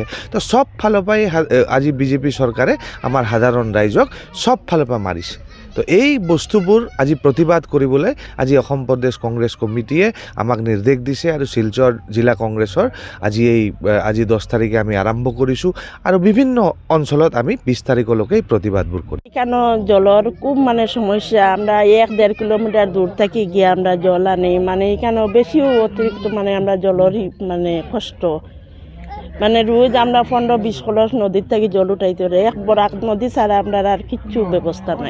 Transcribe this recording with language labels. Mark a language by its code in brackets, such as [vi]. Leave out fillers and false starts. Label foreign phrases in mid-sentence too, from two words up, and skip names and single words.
[as] তো সব ফালৰ পৰাই আজি বিজেপি চৰকাৰে আমাৰ সাধাৰণ ৰাইজক সব ফালৰ পৰা মাৰিছে। তো এই বস্তুবোৰ আজি প্ৰতিবাদ কৰিবলৈ আজি অসম প্ৰদেশ কংগ্ৰেছ কমিটিয়ে আমাক নিৰ্দেশ দিছে, আৰু শিলচৰ জিলা কংগ্ৰেছৰ আজি 10 তাৰিখে আমি আৰম্ভ কৰিছোঁ, আৰু বিভিন্ন অঞ্চলত আমি 20 তাৰিখলৈকে এই প্ৰতিবাদবোৰ কৰিম। [bn] কেন জলের খুব মানে সমস্যা, আমরা 1-1.5 কিলোমিটার দূর থেকে গিয়ে আমরা জল আনি, মানে এখানে বেশি অতিরিক্ত মানে আমরা জলের মানে কষ্ট, মানে রোজ আমরা 15-20 কলস নদীর থেকে জল উঠাইতে পারি, এক বরাক নদী ছাড়া আমরা আর কিচ্ছু ব্যবস্থা নাই।